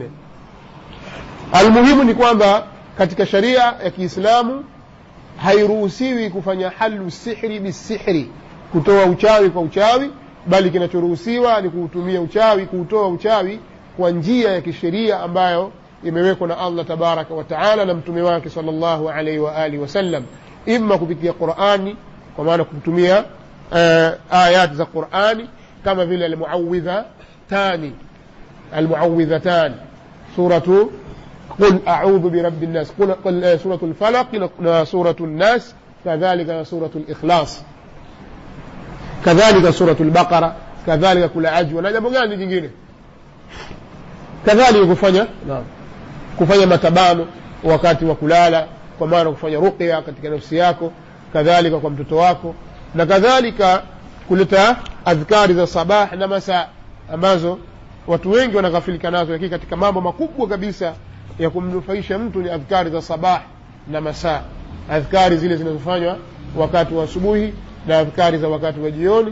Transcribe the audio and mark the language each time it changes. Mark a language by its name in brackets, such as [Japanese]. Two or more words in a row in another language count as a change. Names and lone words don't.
[Swahili] Almuhimu ni kwamba katika sharia ya Kiislamu hairuhusiwi kufanya [Arabic] حل السحر بالسحر, [Swahili] kutoa uchawi kwa uchawi, bali kinachoruhusiwa ni kuutumia uchawi, kuutoa uchawi kwa njia ya kisheria ambayo imewekwa na [Arabic] الله تبارك وتعالى [Swahili] na mtume wake [Arabic] صلى الله عليه وعلى آله وسلم, [Swahili] imma kupitia Qur'ani, kwa maana kutumia ayat za Qur'ani kama vile [Arabic] المعوذتان سورة قل أعوذ برب الناس، قل سورة الفلق سورة الناس، كذلك سورة الإخلاص، كذلك سورة البقرة، كذلك كل عجوة. [Swahili] na jambo gani jingine kadhalika kufanya matabano wakati wa kulala, kwa maana kufanya ruqya katika nafsi yako, kadhalika kwa mtoto wako, na kadhalika kuleta adhkari za sabah na masaa ambazo watu wengi wanaghafilika nazo, lakini katika mambo makubwa kabisa ya kumnufaisha mtu ni adhkari za sabah na masaa, adhkari zile zinazofanywa wakati wa asubuhi na adhkari za wakati wa jioni.